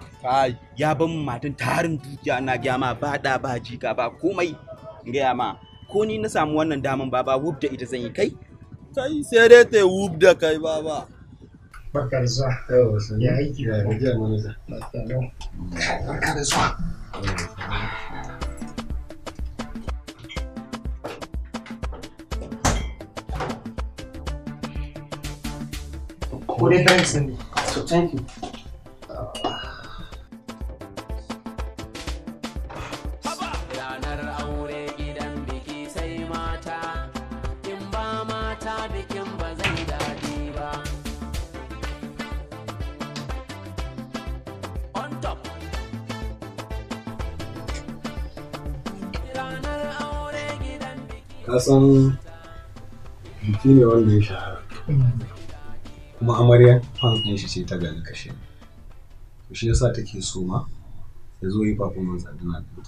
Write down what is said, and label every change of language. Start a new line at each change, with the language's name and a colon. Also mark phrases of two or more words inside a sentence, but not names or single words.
Hausa: Ya ban matan tarin dukiya na gaya ma ba da ba jika ba komai. Gaya ma ko ni na samu wannan daman baba WUFF da ita zan yi kai. Kai sai dai ta WUFF da kai baba. Barka da zuwa. Ya aiki da gajiya manaja. Barka da zuwa.
English: What did I send? So thank you.
Hausa: Ranar aure gidan biki sai mata, in ba mata bikin ba zai daɗi ba.
English: On top.
Hausa: Ranar aure gidan biki. Kasan biki ne wanda ya shahara. Kuma amarya fan ɗin shi ce ta gani kashe. To shi yasa take so ma ya zo yi performance a dina ɗinta.